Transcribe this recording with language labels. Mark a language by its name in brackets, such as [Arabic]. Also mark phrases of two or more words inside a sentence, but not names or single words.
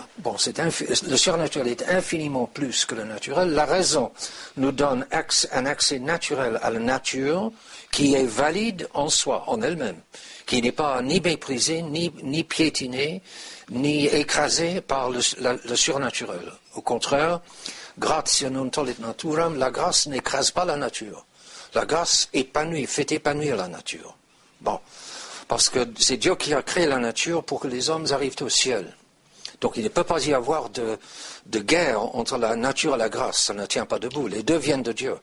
[French] Bon, le surnaturel est infiniment plus que le naturel. La raison nous donne un accès naturel à la nature qui est valide en soi, en elle-même, qui n'est pas ni méprisée, ni piétinée, ni écrasée par le surnaturel. Au contraire, [Latin] gratia non tollit naturam, [French] la grâce n'écrase pas la nature. La grâce fait épanouir la nature. Bon, parce que c'est Dieu qui a créé la nature pour que les hommes arrivent au ciel. Donc il ne peut pas y avoir de guerre entre la nature et la grâce, ça ne tient pas debout, les 2 viennent de Dieu.